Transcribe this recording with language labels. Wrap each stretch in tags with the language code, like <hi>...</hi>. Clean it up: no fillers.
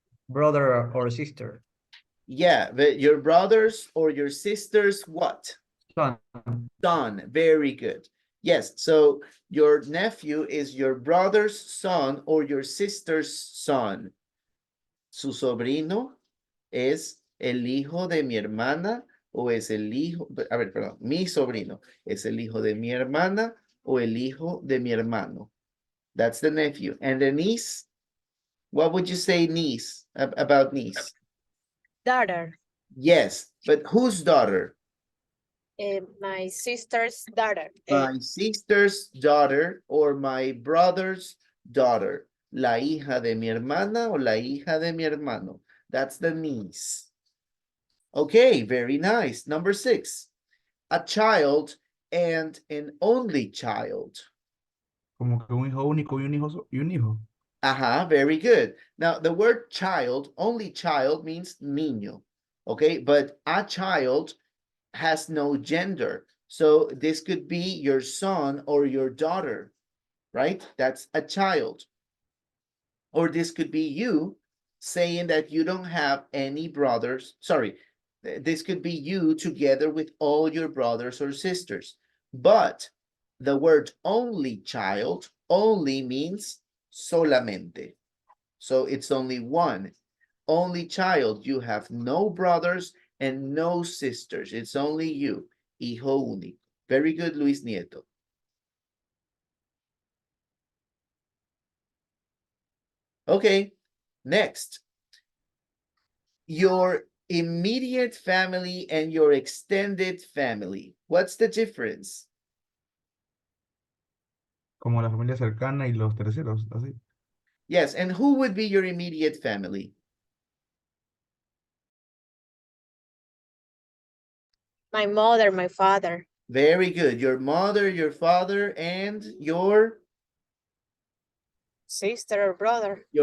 <en>Brother or sister. Yeah, your brother's or your sister's what? Son. Son. Very good. Yes, so your nephew is your brother's son or your sister's son.</en> <es>Su sobrino es el hijo de mi hermana o es el hijo, a ver, perdón, mi sobrino es el hijo de mi hermana o el hijo de mi hermano.</es> <en>That's the nephew. And the niece, what would you say niece, about niece? Daughter. Yes, but whose daughter? My sister's daughter. My sister's daughter or my brother's daughter.</en> <es>La hija de mi hermana o la hija de mi hermano.</es> <en>That's the niece. Okay, very nice. Number 6. A child and an only child.</en> <es>Como que un hijo único y un hijo.</es> <en>Aha, very good. Now, the word child, only child means niño. Okay, but a child has no gender. So this could be your son or your daughter, right? That's a child. Or this could be you saying that you don't have any brothers. Sorry, this could be you together with all your brothers or sisters. But the word only child only means solamente. So it's only one. Only child, you have no brothers and no sisters. It's only you,</en> <es>hijo único.</es> <en>Very good, Luis Nieto. Okay, next. Your immediate family and your extended family. What's the difference?</en> <es>Como la familia cercana y los terceros, así.</es> <en>Yes, and who would be your immediate family? My mother, my father. Very good. Your mother, your father, and your Sister or brother.</en>